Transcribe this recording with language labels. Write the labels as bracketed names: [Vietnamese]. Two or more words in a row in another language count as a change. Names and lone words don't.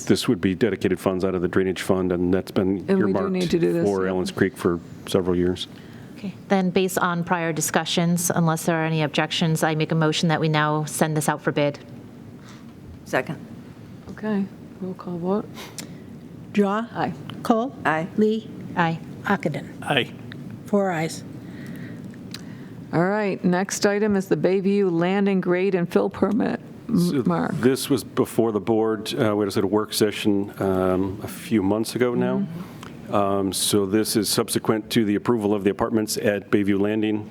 [English] This would be dedicated funds out of the drainage fund, and that's been And we do earmarked need to do this, for yeah. Allens Creek for several years. Okay. Then, based on prior discussions, unless there are any objections, I make a motion that we now send this out for bid. Second. Okay, roll call vote. Drawe. Aye. Kohl. Aye. Lee. Aye. Ockenden. Aye. Four ayes. All right, next item is the Bayview landing grade and fill permit. Mark. This was before the board. We had a work session a few months ago now. So this is subsequent to the approval of the apartments at Bayview Landing.